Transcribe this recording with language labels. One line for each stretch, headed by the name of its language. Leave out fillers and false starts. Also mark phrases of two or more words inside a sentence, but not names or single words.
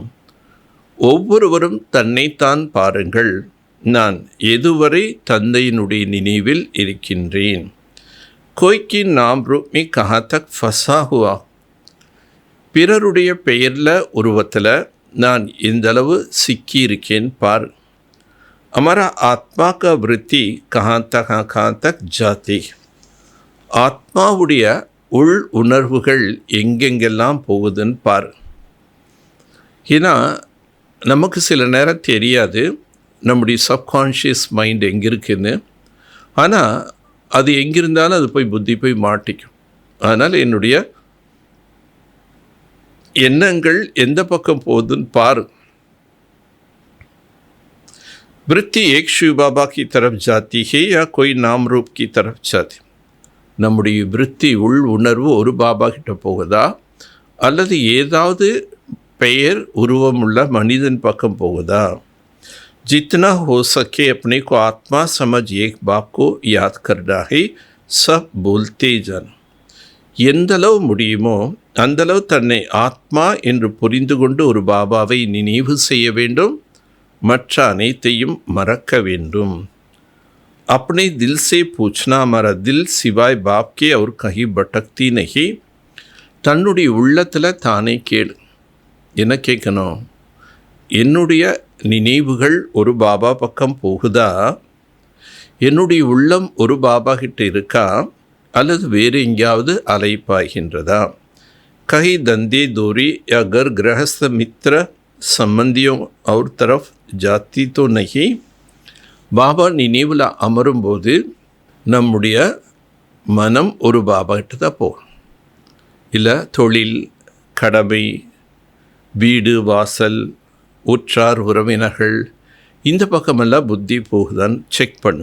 Tamil: ஒவ்வொருவரும் தன்னைத்தான் பாருங்கள், நான் எதுவரை தந்தையினுடைய நினைவில் இருக்கின்றேன்.
Hindi: कोई के नाम रूप में कहाँ तक फँसा हुआ.
Tamil: பிறருடைய பெயரில் உருவத்தில் நான் எந்தளவு சிக்கியிருக்கேன் பார்.
Hindi: हमारा आत्मा का वृत्ति कहाँ तक जाती.
Tamil: ஆத்மாவுடைய உள் உணர்வுகள் எங்கெங்கெல்லாம் போகுதுன்னு பார். ஏன்னா நமக்கு சில நேரம் தெரியாது நம்முடைய
English: subconscious mind
Tamil: எங்கே இருக்குன்னு. ஆனால் அது எங்கிருந்தாலும் அது போய் புத்தி போய் மாட்டிக்கும். அதனால் என்னுடைய எண்ணங்கள் எந்த பக்கம் போகுதுன்னு பாரு.
Hindi: वृत्ति एक शिव बाबा की तरफ जाती है या कोई नाम रूप की तरफ जाती.
Tamil: நம்முடைய விருத்தி உள் உணர்வு ஒரு பாபா கிட்ட போகுதா அல்லது ஏதாவது பெயர் உருவம் உள்ள மனிதன் பக்கம் போகுதா?
Hindi: जितना हो सके अपने को आत्मा समझ एक बाप को याद करना है, सब बोलते जाना.
Tamil: எந்தளவு முடியுமோ அந்தளவு தன்னை ஆத்மா என்று புரிந்து கொண்டு ஒரு பாபாவை நினைவு செய்ய வேண்டும், மற்ற அனைத்தையும் மறக்க வேண்டும்.
Hindi: अपने दिल से पूछना, हमारा दिल सिवाय बाप के और कहीं भटकती नहीं.
Tamil: தன்னுடைய உள்ளத்தில் தானே கேளு. என்ன கேட்கணும்? என்னுடைய நினைவுகள் ஒரு பாபா பக்கம் போகுதா, என்னுடைய உள்ளம் ஒரு பாபா கிட்ட இருக்கா அல்லது வேறு எங்கேயாவது அலைப்பாய்கின்றதா?
Hindi: कहीं धंधे दोरी या घर गृहस्थ मित्र संबंधियों और तरफ जाती तो नहीं.
Tamil: பாபா நினைவில் அமரும்போது நம்முடைய மனம் ஒரு பாபா கிட்ட தான் போகும். இல்லை தொழில், கடமை, வீடு வாசல், உற்றார் உறவினர்கள், இந்த பக்கமெல்லாம் புத்தி போகுதான்னு செக் பண்ணு.